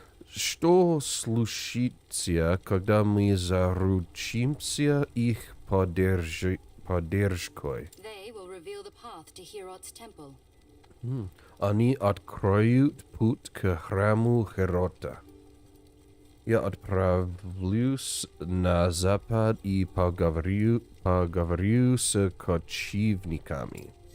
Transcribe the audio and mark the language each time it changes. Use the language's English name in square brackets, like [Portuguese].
[Russian] Что случится, когда мы заручимся их поддержкой? [English] They will reveal the path to Herot's temple. [Russian] Они откроют путь к храму Херота. Я отправлюсь на запад и поговорю с кочевниками.